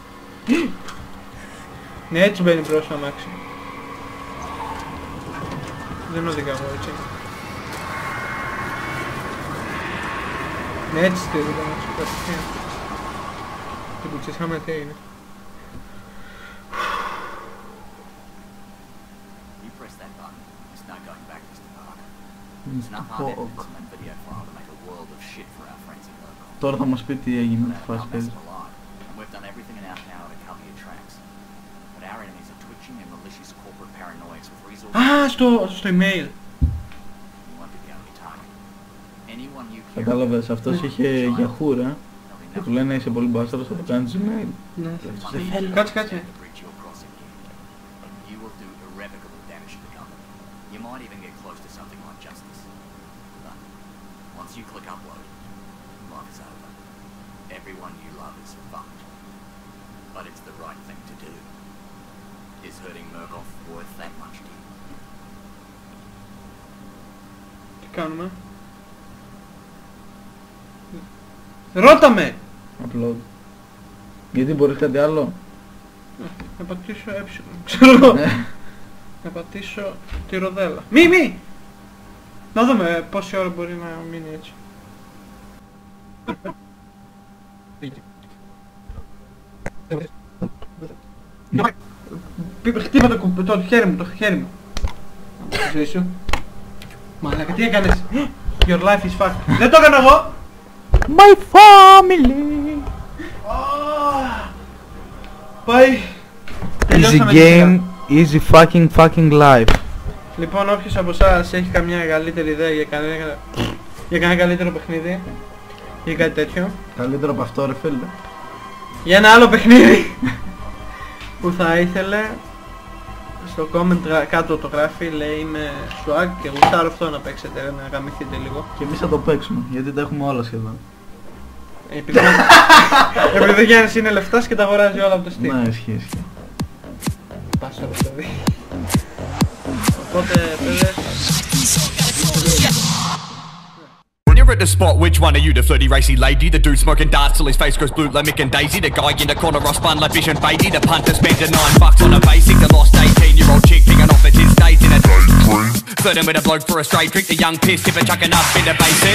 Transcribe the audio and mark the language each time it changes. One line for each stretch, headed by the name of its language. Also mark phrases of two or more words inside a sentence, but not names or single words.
Greek: Ναι, έτσι μπαίνει μπρος το αμάξι. Δεν οδηγάω έτσι. Ναι, έτσι στείλει το αμάξι. Κατευθείαν. Τι κουτσίσαμε τι είναι.
English: You press that button, there's no going back, Mr. Parker. There's enough hard evidence and video file to make a world of shit for our friends in local.
Greek: Τώρα θα μας πει τι έγινε με τη φάση
English: Our
Greek: παίζει.
English: best alive, and we've done everything in our power to cover your tracks. But our enemies are twitching and malicious corporate paranoids with resources.
Greek: Στο email.
English: You won't be the only target. Anyone you care
Greek: Κατάλαβες, αυτός είχε Yahoo ρε. Και του λένε είσαι πολύ μπάσταρος, θα το κάνεις email. Ναι. Δεν θέλω. Κάτσε.
English: to breach your crossing gear. You will do irrevocable damage to the company. You might even get close to something like justice. But once you click upload, life is over. Everyone you love is fucked. But it's the right thing to do. Is hurting Murkoff worth that much to you?
Greek: Τι κάνουμε? Ρώτα με! Upload. Γιατί μπορείς κάτι άλλο? Να πατήσω ξέρω εγώ. Να πατήσω τη ροδέλα. Μη! Να δούμε πόση ώρα μπορεί να μείνει έτσι. Χτύπα το χέρι μου. Ζωή σου. Μαλάκα, τι έκανες?
English: Your life is fucked.
Greek: Δεν το έκανα εγώ!
English: My family!
Greek: Πάει.
English: Easy
Greek: Τελειώσαμε τη game, σειρά.
English: easy fucking life.
Greek: Λοιπόν, όποιος από εσάς έχει καμιά καλύτερη ιδέα για κανένα καλύτερο παιχνίδι ή κάτι τέτοιο, Καλύτερο από αυτό ρε φίλε. για ένα άλλο παιχνίδι που θα ήθελε, στο comment κάτω το γράφει, λέει είμαι swag και γουστάρω αυτό να παίξετε, να γαμηθείτε λίγο. Και εμείς θα το παίξουμε, γιατί τα έχουμε όλα σχεδόν. Επειδή ο Γιάννης είναι λεφτάς και τα αγοράζει όλα από το Steam. Ναι, ισχύει. Πάσο ρε παιδί. Οπότε παιδες,
English: When you're at the spot, which one are you? The flirty, racy lady, the dude smoking darts till his face goes blue like Mick and Daisy, the guy in the corner off spun like Vision Beatty, the punter spending $9 on a basic, the lost 18-year-old chick kicking off at his days in a daydream. Flirting with a bloke for a straight drink, the young piss tipper chucking up in the basement.